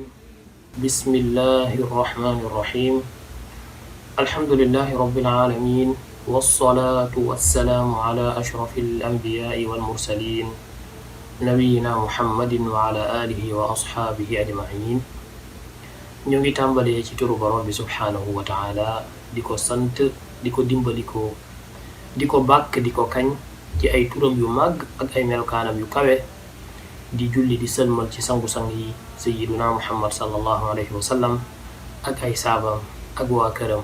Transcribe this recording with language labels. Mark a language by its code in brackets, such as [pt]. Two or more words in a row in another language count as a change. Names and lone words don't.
[ar] بسم الله الرحمن الرحيم. الحمد لله رب العالمين، والصلاة والسلام على أشرف الأنبياء والمرسلين نبينا محمد وعلى آله وأصحابه أجمعين. [wo] ñu ngi tàmbalee ci turu borom bi [ar] سبحانه وتعالى [wo] di ko sant, di ko dimbaliko, di ko bàkk, di ko kañ ci ay turam yu màgg ak ay melokaanam yu kawe, di julli di sëlmal ci sangu-sang yi [ar] سيدنا محمد صلى الله عليه وسلم [wo] ak ay saabam ak waa këram.